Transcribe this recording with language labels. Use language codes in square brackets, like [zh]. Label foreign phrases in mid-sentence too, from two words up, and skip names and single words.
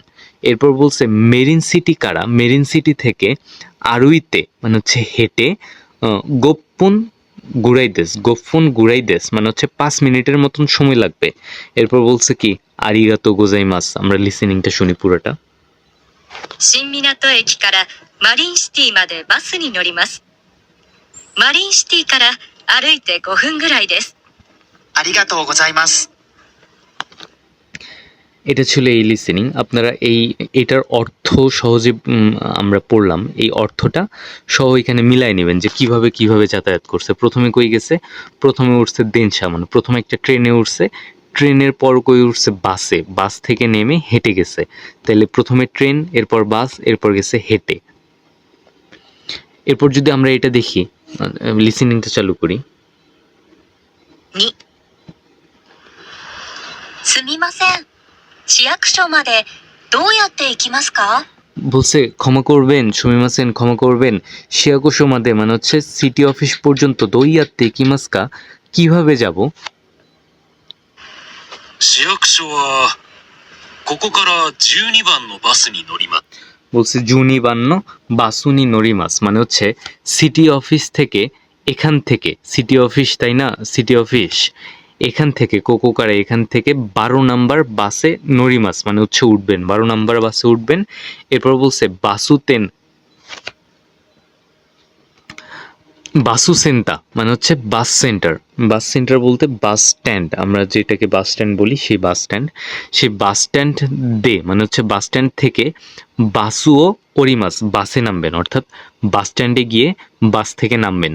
[bn] এরপর বলছে মেরিন সিটি থেকে আরুইতে মানে হচ্ছে হেঁটে [ja] 5分ぐらいです [bn] মানে হচ্ছে 5 মিনিটের মতন সময় লাগবে। এরপর বলছে কি [ja] ありがとうございます, [bn] আমরা লিসেনিংটা শুনি পুরোটা। [ja] 新港駅からマリンシティまでバスに乗ります。マリンシティから歩いて5分ぐらいです。ありがとうございます。 [bn] এটা ছিল এই লিসেনিং। আপনারা এটার অর্থ সহজে আমরা পড়লাম, এই অর্থটা সহ এখানে মিলাই নেবেন যে কিভাবে যাতায়াত করছে। প্রথমে কই গেছে, প্রথমে উঠছে দেনশা মানে প্রথমে একটা ট্রেনে উঠছে, ট্রেনের পর কই উঠছে বাস থেকে নেমে হেঁটে গেছে। তাহলে প্রথমে ট্রেন, এরপর বাস, এরপর গেছে হেঁটে। এরপর যদি আমরা এটা দেখি, লিসেনিংটা চালু করি। [ja] 2、すみません。市役所までどうやって行きますか？ [bn] বলছে ক্ষমা করবেন [ja] 市役所まで [bn] মানে হচ্ছে সিটি অফিস পর্যন্ত [ja] どうやって行きますか [bn] কিভাবে যাব। [ja] 市役所はここから12番のバスに乗ります。 [bn] বলছে [ja] 12番バスに乗ります [bn] মানে হচ্ছে সিটি অফিস থেকে, এখান থেকে সিটি অফিস, তাই না? সিটি অফিস এখান থেকে কোকোকারা এখান থেকে 12 নাম্বার বাসে নরিমাস মানে হচ্ছে উঠবেন, 12 নাম্বার বাসে উঠবেন। এরপর বলছে বাসুসেন্তা মানে হচ্ছে বাস সেন্টার বলতে বাস স্ট্যান্ড, আমরা যেটাকে বাস স্ট্যান্ড বলি সেই বাস স্ট্যান্ড দে মানে হচ্ছে বাস স্ট্যান্ড থেকে [ja] バスを降ります [bn] বাসে নামবেন, অর্থাৎ বাস স্ট্যান্ডে গিয়ে বাস থেকে নামবেন।